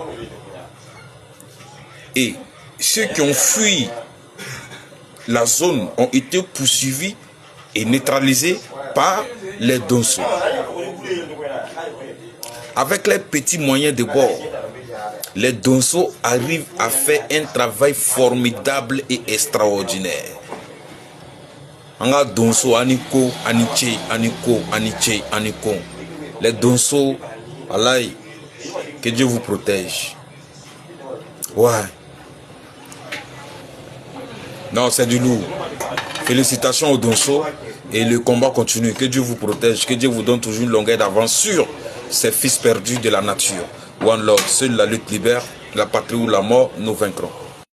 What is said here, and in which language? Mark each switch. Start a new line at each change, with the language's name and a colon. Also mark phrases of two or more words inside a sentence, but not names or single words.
French: Et ceux qui ont fui la zone ont été poursuivis et neutralisés par les Donso. Avec les petits moyens de bord, les Donso arrivent à faire un travail formidable et extraordinaire.
Bambara: Anga Donso aniko, aniche, aniko, aniche, aniko.
French: Les Donso, Allah, que Dieu vous protège. Ouais. Non, c'est du lourd. Félicitations aux Donso et le combat continue. Que Dieu vous protège, que Dieu vous donne toujours une longueur d'avance sur ces fils perdus de la nature.
English: One love,
French: seule la lutte libère, la patrie ou la mort, nous vaincrons.